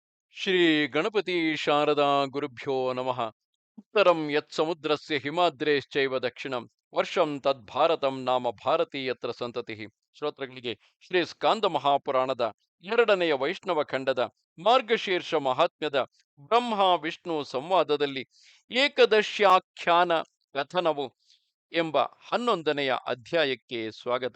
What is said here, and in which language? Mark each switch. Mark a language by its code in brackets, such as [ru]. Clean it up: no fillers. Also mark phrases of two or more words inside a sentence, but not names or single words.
[sa] श्री गणपति शारदा गुरुभ्यो नमः उत्तरं यत् समुद्रस्य हिमाद्रेश्चैव दक्षिणं वर्षं तद्भारतं नाम भारतीयत्र संतति. [kn] ಶ್ರೋತೃಗಳಿಗೆ ಶ್ರೀ ಸ್ಕಾಂದ ಮಹಾಪುರಾಣದ ಎರಡನೆಯ ವೈಷ್ಣವ ಖಂಡದ ಮಾರ್ಗಶೀರ್ಷ ಮಹಾತ್ಮ್ಯದ ಬ್ರಹ್ಮ ವಿಷ್ಣು ಸಂವಾದದಲ್ಲಿ ಏಕದಶ್ಯಾಖ್ಯಾನ ಕಥನವು ಎಂಬ 11ನೆಯ ಅಧ್ಯಾಯಕ್ಕೆ ಸ್ವಾಗತ.